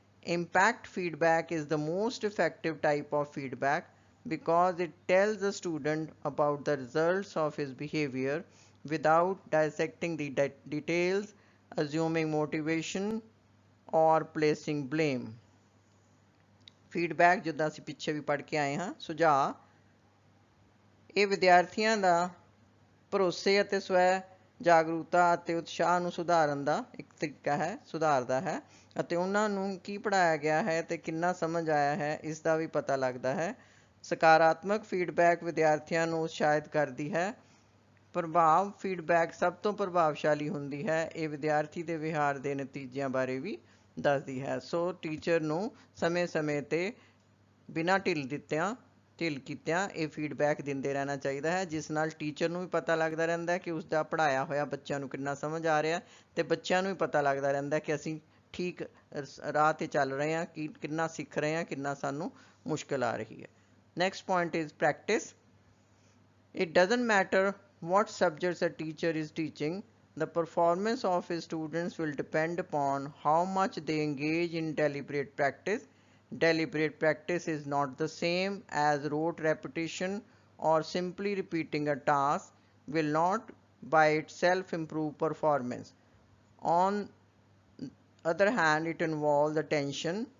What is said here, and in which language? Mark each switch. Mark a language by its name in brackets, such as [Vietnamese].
[English] Impact feedback is the most effective type of feedback because it tells the student about the results of his behavior without dissecting the details, assuming motivation, or placing blame. [Punjabi] Feedback ਜਿੱਦਾਂ ਅਸੀਂ ਪਿੱਛੇ ਵੀ ਪੜ੍ਹ ਕੇ ਆਏ ਹਾਂ, ਸੁਝਾਅ, ਇਹ ਵਿਦਿਆਰਥੀਆਂ ਦਾ ਭਰੋਸੇ ਅਤੇ ਸਵੈ ਜਾਗਰੂਕਤਾ ਅਤੇ ਉਤਸ਼ਾਹ ਨੂੰ ਸੁਧਾਰਨ ਦਾ ਇੱਕ ਤਰੀਕਾ ਹੈ, ਸੁਧਾਰਦਾ ਹੈ ਅਤੇ ਉਹਨਾਂ ਨੂੰ ਕੀ ਪੜ੍ਹਾਇਆ ਗਿਆ ਹੈ ਅਤੇ ਕਿੰਨਾ ਸਮਝ ਆਇਆ ਹੈ ਇਸ ਦਾ ਵੀ ਪਤਾ ਲੱਗਦਾ ਹੈ। ਸਕਾਰਾਤਮਕ ਫੀਡਬੈਕ ਵਿਦਿਆਰਥੀਆਂ ਨੂੰ ਉਤਸ਼ਾਹਿਤ ਕਰਦੀ ਹੈ। ਪ੍ਰਭਾਵ ਫੀਡਬੈਕ ਸਭ ਤੋਂ ਪ੍ਰਭਾਵਸ਼ਾਲੀ ਹੁੰਦੀ ਹੈ। ਇਹ ਵਿਦਿਆਰਥੀ ਦੇ ਵਿਹਾਰ ਦੇ ਨਤੀਜਿਆਂ ਬਾਰੇ ਵੀ ਦੱਸਦੀ ਹੈ। ਸੋ ਟੀਚਰ ਨੂੰ ਸਮੇਂ-ਸਮੇਂ 'ਤੇ ਬਿਨਾਂ ਢਿੱਲ ਕੀਤਿਆਂ ਇਹ ਫੀਡਬੈਕ ਦਿੰਦੇ ਰਹਿਣਾ ਚਾਹੀਦਾ ਹੈ, ਜਿਸ ਨਾਲ ਟੀਚਰ ਨੂੰ ਵੀ ਪਤਾ ਲੱਗਦਾ ਰਹਿੰਦਾ ਕਿ ਉਸਦਾ ਪੜ੍ਹਾਇਆ ਹੋਇਆ ਬੱਚਿਆਂ ਨੂੰ ਕਿੰਨਾ ਸਮਝ ਆ ਰਿਹਾ ਅਤੇ ਬੱਚਿਆਂ ਨੂੰ ਵੀ ਪਤਾ ਲੱਗਦਾ ਰਹਿੰਦਾ ਕਿ ਅਸੀਂ ਠੀਕ ਰਾਹ 'ਤੇ ਚੱਲ ਰਹੇ ਹਾਂ, ਕਿੰਨਾ ਸਿੱਖ ਰਹੇ ਹਾਂ, ਕਿੰਨਾ ਸਾਨੂੰ ਮੁਸ਼ਕਿਲ ਆ ਰਹੀ ਹੈ। [English] Next point is practice. It doesn't matter what subjects a teacher is teaching, the performance of his students will depend upon how much they engage in deliberate practice. Deliberate practice is not the same as rote repetition, or simply repeating a task will not by itself improve performance. On the other hand, it involves attention,